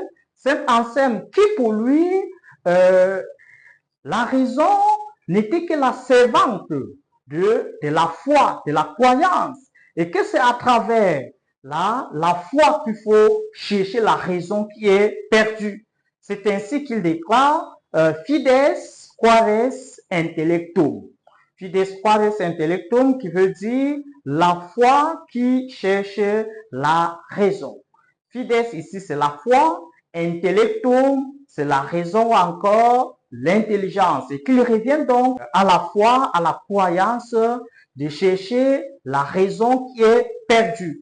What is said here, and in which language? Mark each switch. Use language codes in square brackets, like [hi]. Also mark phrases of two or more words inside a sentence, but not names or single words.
[fr] Saint Anselme qui pour lui, la raison n'était que la servante de la foi, de la croyance, et que c'est à travers la foi qu'il faut chercher la raison qui est perdue. C'est ainsi qu'il déclare [la] Fides quaes intellectum. Fides quaes intellectum [fr] qui veut dire la foi qui cherche la raison. Fides ici c'est la foi, intellectum c'est la raison ou encore l'intelligence. Et qu'il revient donc à la foi, à la croyance de chercher la raison qui est perdue.